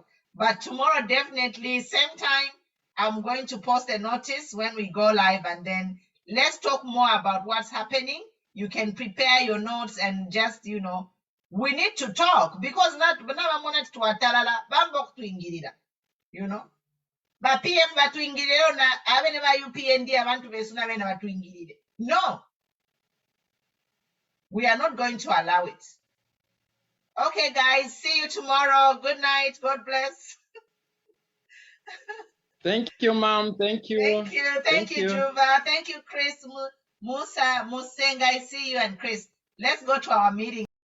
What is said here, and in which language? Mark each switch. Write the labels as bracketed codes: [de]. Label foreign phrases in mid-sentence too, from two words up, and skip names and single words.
[en] But tomorrow, definitely, same time, I'm going to post a notice when we go live, and then let's talk more about what's happening. You can prepare your notes and just, you know, we need to talk because you know. [bem] But PM batuingiriro na abene ba UPND abantu besuna bene batuingirire. [en] No. We are not going to allow it. Okay, guys, see you tomorrow. Good night. God bless. Thank you, Mom. Thank you. Thank you. Thank you, Juba. Thank you, Chris, Musa, Musenga. I see you, and Chris. Let's go to our meeting.